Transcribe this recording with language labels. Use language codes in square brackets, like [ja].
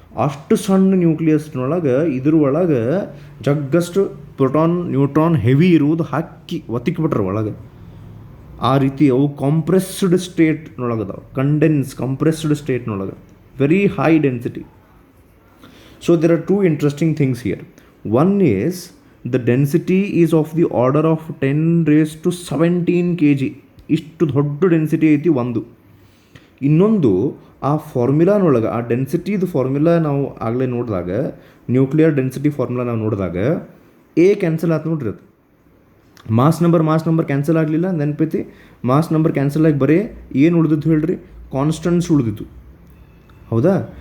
[kn] ಅಷ್ಟು ಸಣ್ಣ ನ್ಯೂಕ್ಲಿಯಸ್ನೊಳಗೆ ಇದ್ರೊಳಗೆ ಜಗ್ಗಷ್ಟು ಪ್ರೋಟಾನ್ ನ್ಯೂಟ್ರಾನ್ ಹೆವಿ ಇರುವುದು ಹಾಕಿ ಒತ್ತಿಕ್ಬಿಟ್ರೆ ಒಳಗೆ. ಆ ರೀತಿ ಅವು compressed ಸ್ಟೇಟ್ನೊಳಗದಾವೆ, compressed ಸ್ಟೇಟ್ನೊಳಗೆ, [en] Very high density. So there are 2 interesting things here. One is the density is of the order of 10⁻17 kg. [kn] ಇಷ್ಟು ದೊಡ್ಡ ಡೆನ್ಸಿಟಿ ಐತಿ ಒಂದು. ಇನ್ನೊಂದು ಆ ಫಾರ್ಮುಲಾನೊಳಗೆ, ಆ ಡೆನ್ಸಿಟಿದು ಫಾರ್ಮುಲಾ ನಾವು ಆಗಲೇ ನೋಡಿದಾಗ, ನ್ಯೂಕ್ಲಿಯರ್ ಡೆನ್ಸಿಟಿ ಫಾರ್ಮುಲಾ ನಾವು ನೋಡಿದಾಗ ಎ ಕ್ಯಾನ್ಸಲ್ ಆಯ್ತು ನೋಡ್ರಿ. ಅದು ಮಾಸ್ ನಂಬರ್ ಕ್ಯಾನ್ಸಲ್ ಆಗಲಿಲ್ಲ, ನೆನಪೈತಿ. ಮಾಸ್ ನಂಬರ್ ಕ್ಯಾನ್ಸಲ್ ಆಗಿ ಬರೀ ಏನು ಉಳಿದಿತ್ತು ಹೇಳ್ರಿ, ಕಾನ್ಸ್ಟೆಂಟ್ಸ್ ಉಳಿದಿತ್ತು, ಹೌದಾ.